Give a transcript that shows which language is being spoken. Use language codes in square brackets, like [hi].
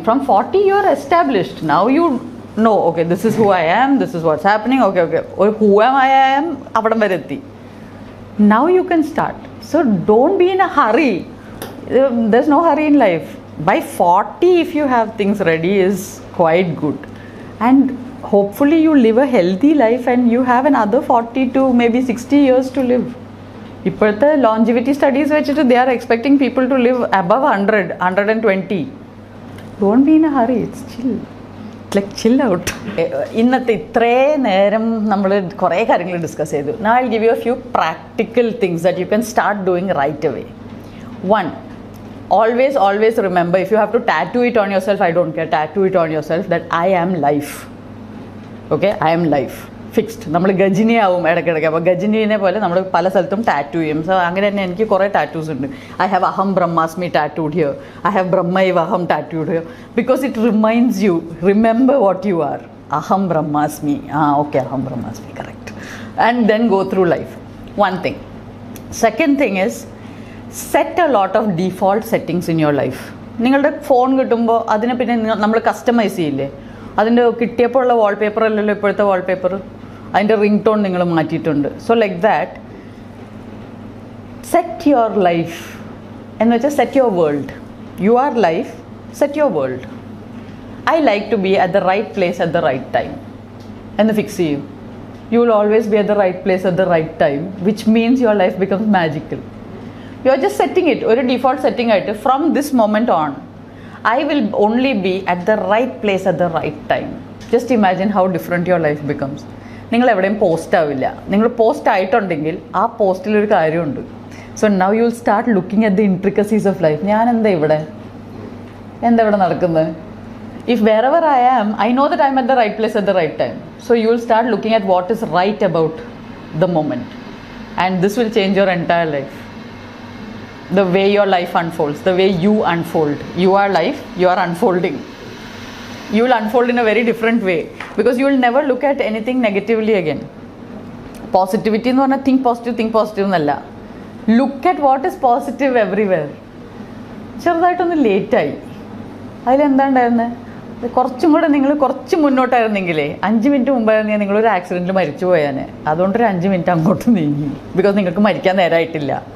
[en] From 40 you're established. Now you know, okay, this is who I am, this is what's happening, okay, who am I am [ml] avadam vare etti. [en] Now you can start. So don't be in a hurry. There's no hurry in life. By 40 if you have things ready is quite good, and hopefully you live a healthy life and you have another 40 to maybe 60 years to live. ഇപ്പോഴത്തെ longevity studies വെച്ചിട്ട് they are expecting people to live above 100-120. Don't be in a hurry, it's chill, like chill out. [ml] ഇന്നത്തെ ഇത്രയും നേരം നമ്മൾ കുറേ കാര്യങ്ങൾ discuss ചെയ്തു. [en] Now I will give you a few practical things that you can start doing right away. 1, always remember, if you have to tattoo it on yourself, I don't care, tattoo it on yourself that I am life. Okay, I am life. Fixed. [ml] നമ്മൾ ഗജിനി ആവും ഇടയ്ക്കിടയ്ക്ക്. അപ്പോൾ ഗജിനിനെ പോലെ നമ്മൾ പല സ്ഥലത്തും tattoo ചെയ്യും. So അങ്ങനെ തന്നെ എനിക്ക് കുറേ ടാറ്റൂസ് ഉണ്ട്. [en] I have അഹം ബ്രഹ്മാസ്മി tattooed here, I have ബ്രഹ്മൈവ് അഹം tattooed here, because it reminds you, remember what you are. അഹം ബ്രഹ്മാസ്മി, ഓക്കെ, അഹം ബ്രഹ്മാസ്മി, correct. And then go through life. One thing. Second thing is set a lot of default settings in your life. [ml] നിങ്ങളുടെ phone കിട്ടുമ്പോൾ അതിനെ പിന്നെ നമ്മൾ customise ചെയ്യില്ലേ? അതിൻ്റെ കിട്ടിയപ്പോൾ ഉള്ള വാൾപേപ്പർ അല്ലല്ലോ ഇപ്പോഴത്തെ വാൾപേപ്പർ. അതിൻ്റെ റിംഗ് ടോൺ നിങ്ങൾ മാറ്റിയിട്ടുണ്ട്. [en] So like that set your life എന്ന് വെച്ചാൽ set your world. You are life, set your world. I like to be at the right place at the right time [ml] എന്ന് fix ചെയ്യൂ. [en] You will always be at the right place at the right time, which means your life becomes magical. You are just setting it, [ml] ഒരു default setting ആയിട്ട്. [en] From this moment on I will only be at the right place at the right time. Just imagine how different your life becomes. [ml] നിങ്ങൾ എവിടെയും post ആവില്ല. നിങ്ങൾ post ആയിട്ടുണ്ടെങ്കിൽ ആ പോസ്റ്റിലൊരു കാര്യമുണ്ട്. [en] So now you will start looking at the intricacies of life. [ml] ഞാൻ എന്താ ഇവിടെ നടക്കുന്നത്? [en] If wherever I am, I know that I am at the right place at the right time. So you will start looking at what is right about the moment, and this will change your entire life. The way your life unfolds, the way you unfold. You are life, you are unfolding. You will unfold in a very different way, because you will never look at anything negatively again. Positivity എന്ന് പറഞ്ഞാൽ think positive എന്നല്ല. Look at what is positive everywhere. [ml] ചെറുതായിട്ടൊന്ന് ലേറ്റായി, അതിലെന്താ ഉണ്ടായിരുന്നത്? കുറച്ചും കൂടെ നിങ്ങൾ കുറച്ച് മുന്നോട്ടായിരുന്നെങ്കിലേ 5 മിനിറ്റ് മുമ്പായിരുന്നെങ്കിൽ നിങ്ങളൊരു ആക്സിഡൻറ്റിൽ മരിച്ചു പോയാൽ അതുകൊണ്ടൊരു 5 മിനിറ്റ് അങ്ങോട്ട് നീങ്ങി. ബിക്കോസ് നിങ്ങൾക്ക് മരിക്കാൻ നേരമായിട്ടില്ല.